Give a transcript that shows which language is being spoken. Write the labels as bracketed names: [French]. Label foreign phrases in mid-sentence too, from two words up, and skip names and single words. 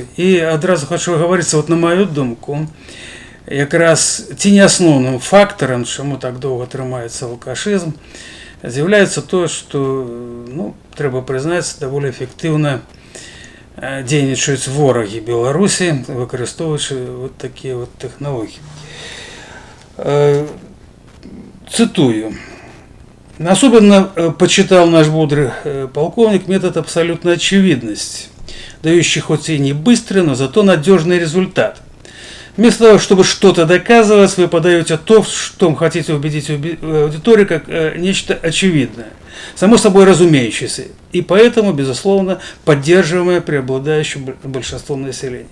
[Belarusian] І адразу хочу гаварыцца, на мою думку, якраз ці не асноўным фактарам, чаму так доўга трымаецца алкашызм, з'яўляецца тое, што трэба прызнаць, даволі эфектыўна дзейнічаюць ворагі Беларусі, выкарыстоўваючы такія тэхналогіі. [Russian] Цитую. Особенно почитал наш бодрый полковник метод абсолютной очевидности, дающий хоть и не быстрый, но зато надежный результат. Вместо того, чтобы что-то доказывать, вы подаете то, что хотите убедить аудиторию, как нечто очевидное, само собой разумеющееся, и поэтому, безусловно, поддерживаемое преобладающим большинством населения.